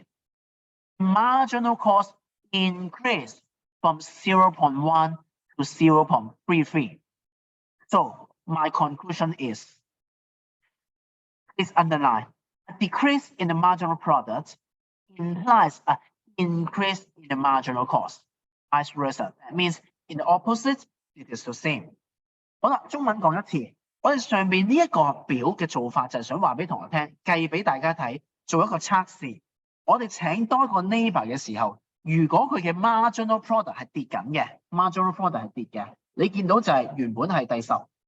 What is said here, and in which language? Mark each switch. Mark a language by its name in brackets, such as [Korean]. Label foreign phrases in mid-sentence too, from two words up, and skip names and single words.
[English] Marginal cost increased from 0.1 to 0.33. So my conclusion is, please underline, a decrease in the marginal product implies an increase in the marginal cost. Vice versa. That means in the opposite, it is the same. [Cantonese] 好啦，中文講一次，我哋上邊呢一個表嘅做法就係想話俾同學聽，計俾大家睇，做一個測試。我哋請多一個 neighbor 嘅時候，如果佢嘅 [English] marginal product [Cantonese] 係跌緊嘅 ， [English] marginal product [Cantonese] 係跌嘅，你見到就係原本係第10。